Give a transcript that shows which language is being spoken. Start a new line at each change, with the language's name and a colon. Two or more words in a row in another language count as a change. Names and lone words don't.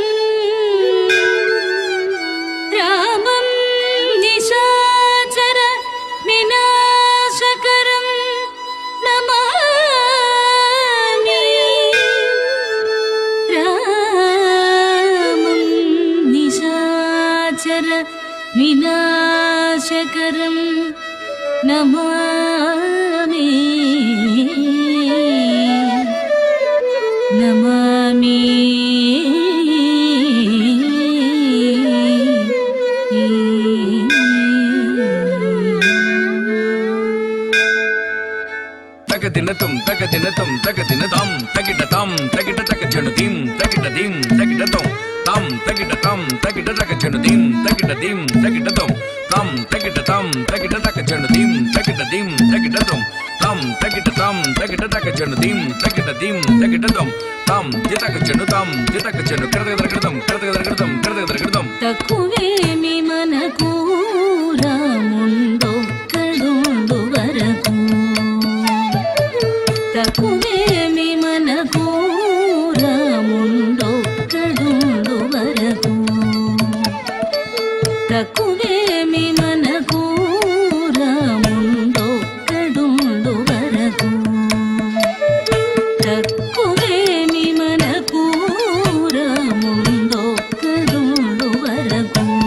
Sanskrit: रामम् निशाचर विनाशकरम् नमामि रामम् निशाचर विनाशकरम् नमामि नमामि takadinatum takadinatum takadinatam takidatam takida takajanudim takidadim takidatum tam takidatam takida takajanudim takidadim takidatum tam takidatam takida takajanudim takidadim takidatum tam takidatam takida takajanudim takidadim takidatum tam jitakajanu kradagradam kradagradam kradagradam
Telugu: తక్కువేమి మనకు రాముండొక్కడుండు వరకు తక్కువేమి మనకు రాముండొక్కడుండు వరకు తక్కువేమి మనకు రాముండొక్కడుండు వరకు తక్కువేమి మనకు రాముండొక్కడుండు వరకు